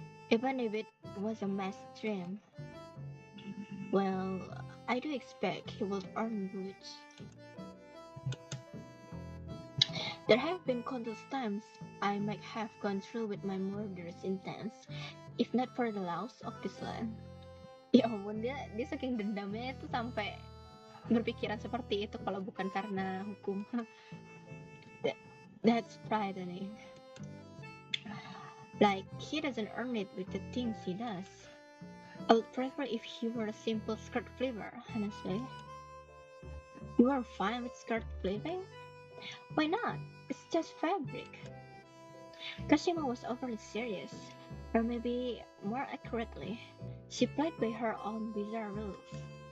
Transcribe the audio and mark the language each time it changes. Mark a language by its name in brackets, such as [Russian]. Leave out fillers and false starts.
[English] Even if it was a mass dream. Well, I do expect he will earn roots. There have been countless times I might have gone through with my murderous intents, if not for the laws of this land. [Indonesian] Ya ampun, dia saking dendamnya itu sampai berpikiran seperti itu kalau bukan karena hukum. [English] That's frightening. Like, he doesn't earn it with the things he does. I would prefer if he were a simple skirt flipper, honestly. You are fine with skirt flipping? Why not? It's just fabric. Kashima was overly serious, or maybe, more accurately, she played by her own bizarre rules.